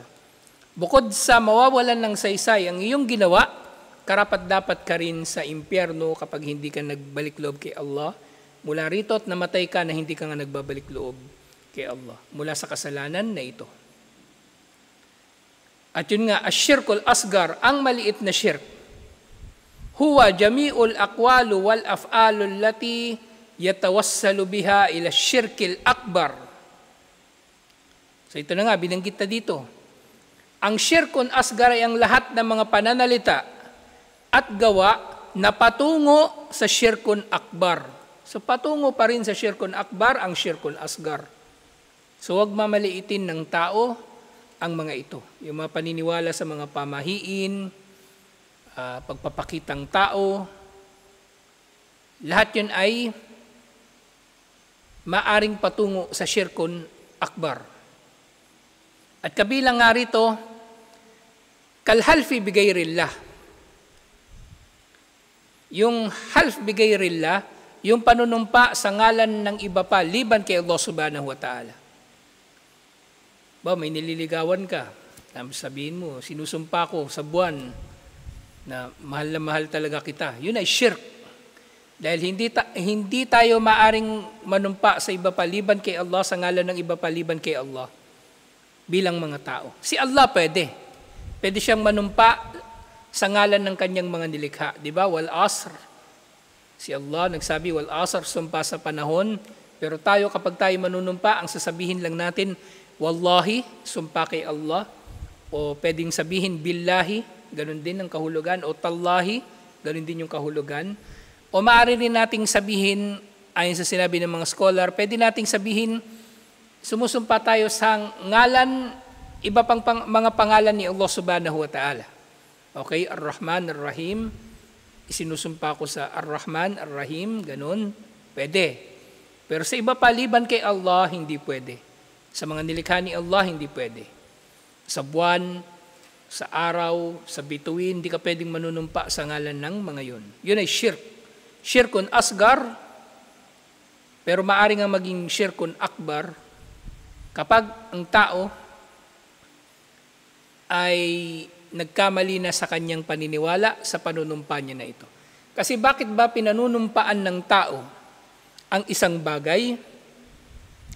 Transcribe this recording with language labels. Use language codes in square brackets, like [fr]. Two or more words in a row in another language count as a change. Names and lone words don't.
[tl] Bukod sa mawawalan ng saysay ang iyong ginawa, karapat-dapat ka rin sa impyerno kapag hindi ka nagbalik loob kay Allah. Mula rito at namatay ka na hindi ka nga nagbabalik loob kay Allah. Mula sa kasalanan na ito. At yun nga, [ar] الشرك الأصغر, [tl] ang maliit na syirk. [ar] هو جميع الأقوال والأفعال التي يتوصل بها إلى الشرك الأكبر. [tl] So ito na nga, binanggit na dito. Ang [ar] شرك أصغر [tl] ay ang lahat ng mga pananalita at gawa na patungo sa [ar] شرك أكبر. [tl] So patungo pa rin sa [ar] شرك أكبر [tl] ang [ar] شرك أصغر. [tl] So huwag mamaliitin ng tao ang mga ito. Yung mga paniniwala sa mga pamahiin, pagpapakitang tao, lahat yun ay maaring patungo sa [ar] شرك أكبر. [tl] At kabilang nga rito, [ar] كالحلف بغير الله. [tl] Yung [ar] حلف بغير الله, [tl] yung panunumpa sa ngalan ng iba pa, liban kay Allah [ar] سبحانه وتعالى. [tl] Ba, may nililigawan ka, sabihin mo, sinusumpa ko sa buwan na mahal talaga kita. Yun ay shirk. Dahil hindi tayo maaring manumpa sa iba pa, liban kay Allah, sa ngalan ng iba pa, liban kay Allah. Bilang mga tao. Si Allah pwede. Pwede siyang manumpa sa ngalan ng kanyang mga nilikha. Di ba? [ar] والعصر. [tl] Si Allah nagsabi, [ar] والعصر, [tl] sumpa sa panahon. Pero tayo, kapag tayo manunumpa, ang sasabihin lang natin, wallahi, sumpa kay Allah. O pwedeng sabihin, billahi, ganun din ang kahulugan. O tallahi, ganun din yung kahulugan. O maaari rin nating sabihin, ayon sa sinabi ng mga scholar, pwede nating sabihin, sumusumpa tayo sa ngalan, iba pang mga pangalan ni Allah [ar] سبحانه وتعالى. [tl] Okay, Ar-Rahman, Ar-Rahim, isinusumpa ko sa Ar-Rahman, Ar-Rahim, ganun, pwede. Pero sa iba paliban kay Allah, hindi pwede. Sa mga nilikha ni Allah, hindi pwede. Sa buwan, sa araw, sa bituin, hindi ka pwedeng manunumpa sa ngalan ng mga yun. Yun ay shirk. [ar] شرك أصغر, [tl] pero maaari nga maging [ar] شرك أكبر, [tl] kapag ang tao ay nagkamali na sa kanyang paniniwala sa panunumpa niya na ito. Kasi bakit ba pinanunumpaan ng tao ang isang bagay?